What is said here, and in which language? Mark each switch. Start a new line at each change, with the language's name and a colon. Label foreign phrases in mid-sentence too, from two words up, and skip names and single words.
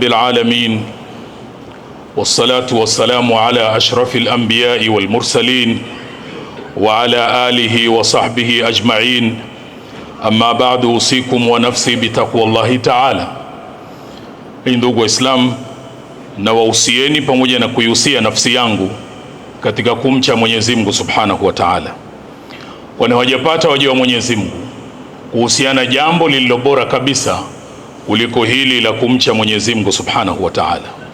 Arabic: العالمين، والصلاة والسلام على أشرف الأنبياء والمرسلين وعلى آله وصحبه أجمعين. أما بعد أوصيكم ونفسي بتقوى الله تعالى.
Swahili: Ndugu Waislamu, na wausieni pamoja na kuiusia nafsi yangu katika kumcha Mwenyezi Mungu
Arabic: سبحانه وتعالى,
Swahili: kwani hawajapata waja wa Mwenyezi Mungu kuhusiana jambo lililo bora kabisa kuliko hili la kumcha Mwenyezi Mungu
Arabic: سبحانه وتعالى.